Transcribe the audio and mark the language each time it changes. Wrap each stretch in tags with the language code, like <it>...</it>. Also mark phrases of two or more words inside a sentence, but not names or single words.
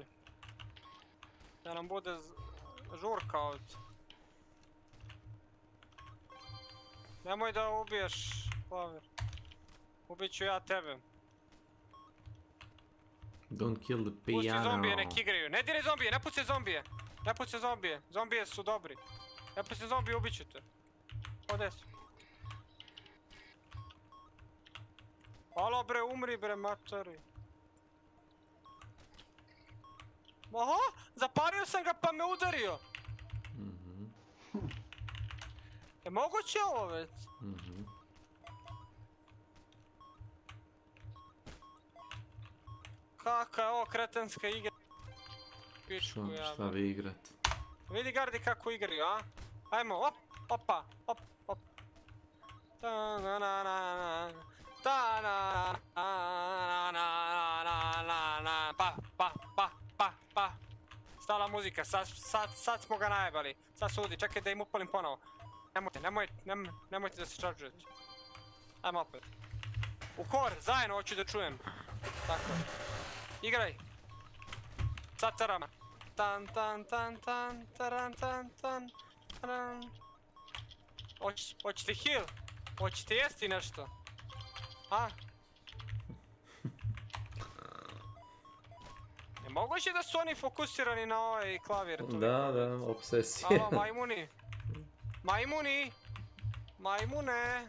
<sr>Da nam bude žurka ovdje. Nemoj da ubiješ, Klavir. Ubit ću ja tebe.</sr> <en>Don't kill the piano.</en> <sr>Pusti zombije, nek igraju. Ne diraj zombije, ne pusti zombije. Ne pusti zombije, zombije su dobri. Ne pusti zombije, ubit ću te. Ode su. Alo bre, umri bre, matori. Oho, zapalio sam ga pa me udario. Je moguće ovo već? Kaka je ovo kretenska igra? Pičku ja. Šta vi igrat? Vidi gardi kako igraju, a? Ajmo, op, opa, op, op. Ta na na na na. Ta na na na na na. Pa, pa, pa, pa, pa. Stala muzika, sad smo ga najebali. Sad sudi, čekaj da im upalim ponovo. Nemojte da se čarđujete. Ajmo opet. U kor, zajedno hoću da čujem. Tako. Igraj. Sad tarama. Tan tan tan tan taran tan tan taran. Hoćete heal? Hoćete jesti nešto? A? Je moguće da su oni fokusirani na ovaj klavir? Da, obsesija. Alo, majmuni. Majmuni. Majmune.</sr>